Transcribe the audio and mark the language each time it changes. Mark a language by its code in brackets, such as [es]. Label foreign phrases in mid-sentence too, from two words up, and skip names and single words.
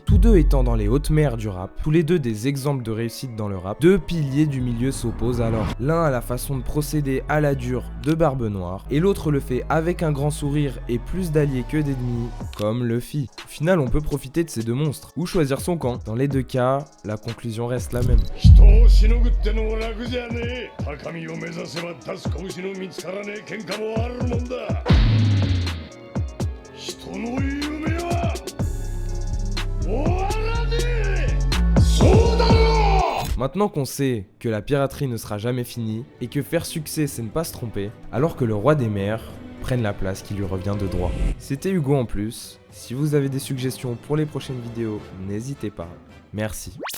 [fr] Tous deux étant dans les hautes mers du rap, tous les deux des exemples de réussite dans le rap, 2 piliers du milieu s'opposent alors. L'un a la façon de procéder à la dure de Barbe Noire, et l'autre le fait avec un grand sourire et plus d'alliés que d'ennemis, comme Luffy. Au final, on peut profiter de ces 2 monstres, ou choisir son camp. Dans les 2 cas, la conclusion reste la même. [ja] 拳の見つからねえ喧嘩もあるもんだ。人の夢は終わらねえ。そうだろう。 [fr] Maintenant qu'on sait que la piraterie ne sera jamais finie et que faire succès c'est ne pas se tromper, alors que le roi des mers prenne la place qui lui revient de droit. C'était Hugo en plus. Si vous avez des suggestions pour les prochaines vidéos, n'hésitez pas. Merci.